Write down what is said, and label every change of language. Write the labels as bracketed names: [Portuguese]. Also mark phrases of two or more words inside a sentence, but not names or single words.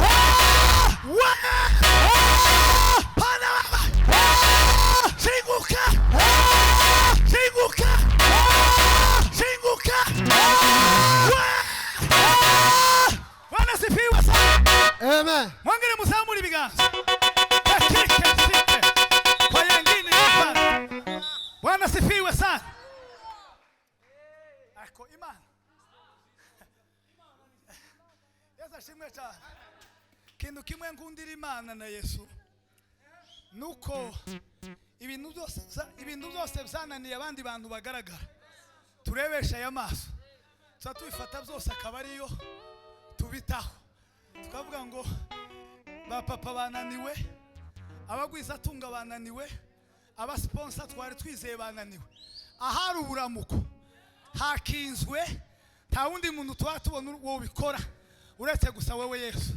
[Kinyarwanda] Shinguka. [Swahili] Bwana sifiwe sana. Amen. [Kinyarwanda] Mwangine muzamura ibiganza. [Swahili] Kwa yengine Bwana. Bwana sifiwe sana. [Kinyarwanda] Ako Imana. Yesu ashimwe cyane. Kintu kimwe ngundira Imana na Yesu nuko ibintu byose byananiye abandi bantu bagaragara turebesha aya maso tubifata byose akaba ariyo tubitaho tukavuga ngo ba papa bananiwe, abagwiza atunga bananiwe, aba sponsor twari twizeye bananiwe, ahari uburamuko hakinzwe nta wundi muntu twatubona uwo bikora uretse gusa wewe Yesu.